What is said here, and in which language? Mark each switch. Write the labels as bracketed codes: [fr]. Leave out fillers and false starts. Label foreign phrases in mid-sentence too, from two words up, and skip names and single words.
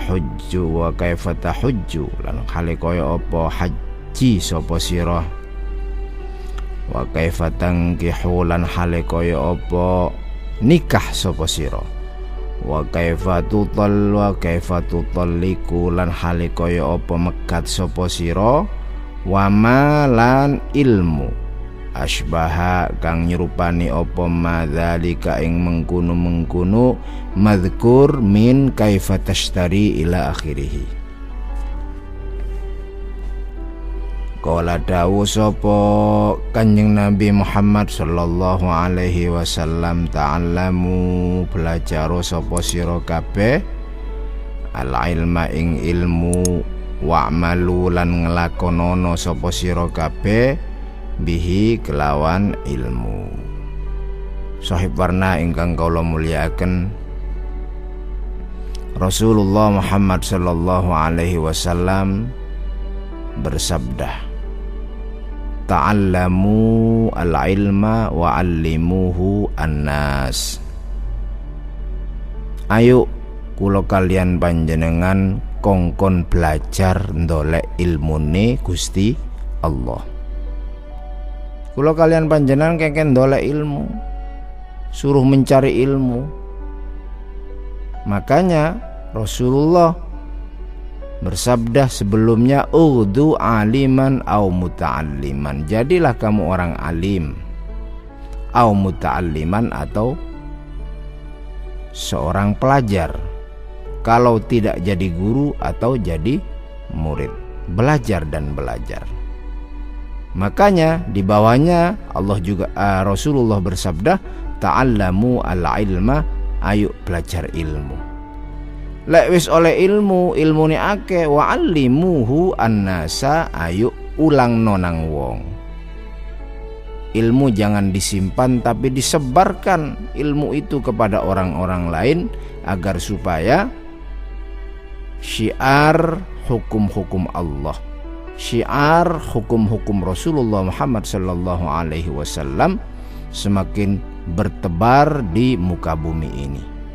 [jv] tahujju lan hale kaya apa haji sapa sira, [ar] وكيف تنكح [jv] lan hale kaya apa nikah sapa sira, [ar] وكيف [jv] tutalliku lan hale kaya apa megat sapa sira, [ar] وما [jv] lan ilmu asbaha kang nyerupani apa madzalika ing mengkono [ar] مذكور من كيف تشتري إلى آخره. [jv] Qala dawu sapa Kanjeng Nabi Muhammad [ar] صلى الله عليه وسلم, [jv] ta'allamu belajaro sapa sira kabeh al-ilma ing ilmu, wa'malu lan nglakonono sapa sira kabeh bihi kelawan ilmu. Sahib warna ingkang kula mulyakaken, [ar] رسول الله محمد صلى الله عليه وسلم bersabda، تعلموا العلم وعلموه الناس. [jv] Ayo kula kalian panjenengan kongkon belajar ndolek ilmune Gusti Allah. Kula kalian panjenengan kengken ndolek ilmu, [id] suruh mencari ilmu. Makanya Rasulullah bersabda sebelumnya, [ar] اغدُ عالمًا أو متعلمًا, [id] jadilah kamu orang alim, [ar] أو متعلمًا [id] atau seorang pelajar. Kalau tidak jadi guru atau jadi murid, belajar dan belajar. Makanya di bawahnya Allah juga Rasulullah bersabda, [ar] تعلموا العلم, [id] ayo belajar ilmu. [jv] Lek wis oleh ilmu, ilmune akeh, [ar] وعلموه الناس, [jv] ayo ulang nonang wong. [id] Ilmu jangan disimpan tapi disebarkan ilmu itu kepada orang-orang lain agar supaya syiar hukum-hukum Allah, syiar hukum-hukum Rasulullah Muhammad [ar] صلى الله عليه وسلم [id] semakin bertebar di muka bumi ini.